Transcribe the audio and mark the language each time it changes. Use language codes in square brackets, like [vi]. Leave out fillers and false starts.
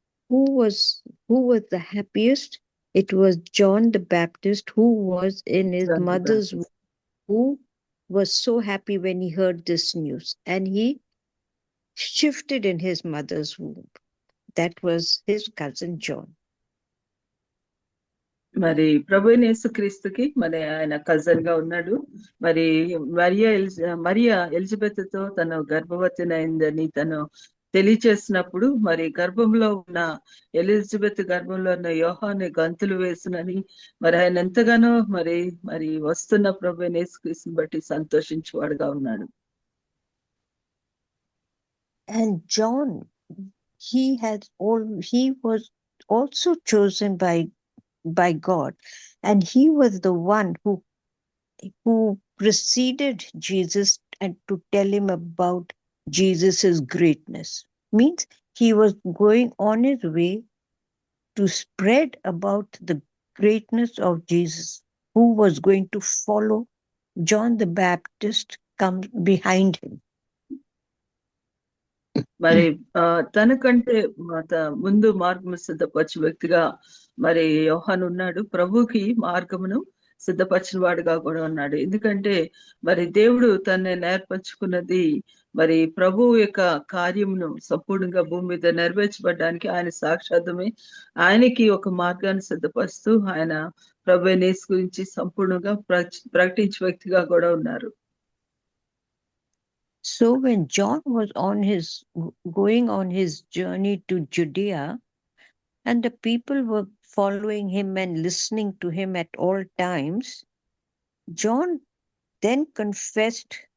[en] Who was the happiest? It was John the Baptist, who was in his John the mother's Baptist. womb, who was so happy when he heard this news, and he shifted in his mother's womb. That was his cousin John. [te] మరి ప్రభు యేసుక్రీస్తుకి మరి ఆయన cousin గా ఉన్నాడు. మరి Mariya Elizabeth తో తను గర్భవతినైందని తను తెలియచేసినప్పుడు మరి గర్భంలో ఉన్న ఎలిజబెత్ గర్భంలో ఉన్న యోహాను గంతులు వేసునని మరి ఆయన ఎంతగానో మరి వస్తున్న ప్రభు యేసుక్రీస్తుని బట్టి సంతోషించేవాడుగా ఉన్నాడు. [en] And John, he was also chosen by God, and he was the one who preceded Jesus and to tell him about Jesus's greatness. Means he was going on his way to spread about the greatness of Jesus, who was going to follow John the Baptist come behind him. [te] మరి తనకంటే ముందు మార్గము సిద్ధపరచు వ్యక్తిగా మరి యోహాను ఉన్నాడు. ప్రభుకి మార్గమును సిద్ధపరిచిన వాడుగా కూడా ఉన్నాడు. ఎందుకంటే మరి దేవుడు తనని నేర్పరచుకున్నది మరి ప్రభు యొక్క కార్యమును సంపూర్ణంగా భూమి మీద నెరవేర్చబడడానికి ఆయన సాక్షాత్మే ఆయనకి ఒక మార్గాన్ని సిద్ధపరుస్తూ ఆయన ప్రభు యేసు గురించి సంపూర్ణంగా ప్రకటించే వ్యక్తిగా కూడా ఉన్నారు. [en] So when John was going on his journey to Judea, and the people were following him and listening to him at all times, John then confessed.